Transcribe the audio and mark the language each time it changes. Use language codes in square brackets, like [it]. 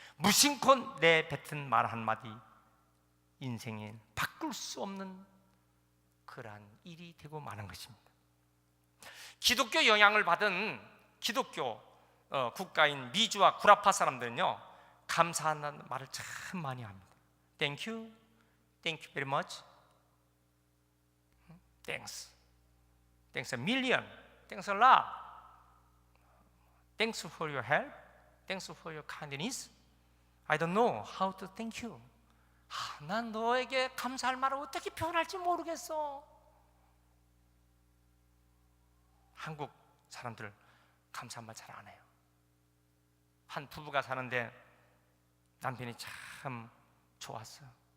[ko] 무심코 내뱉은 말 한마디 인생에 바꿀 수 없는 그러한 일이 되고 마는 것입니다. 기독교 영향을 받은 기독교 국가인 미주와 구라파 사람들은요 감사한다는 말을 참 많이 합니다. [en] Thank you, thank you very much, thanks, thanks a million, thanks a lot, thanks for your help, thanks for your kindness. I don't know how to thank you. [ko] 난 너에게 감사할 말을 어떻게 표현할지 모르겠어. 한국 사람들 감사한 말 잘 안 해요. 한 부부가 사는데 남편이 참 좋았어요.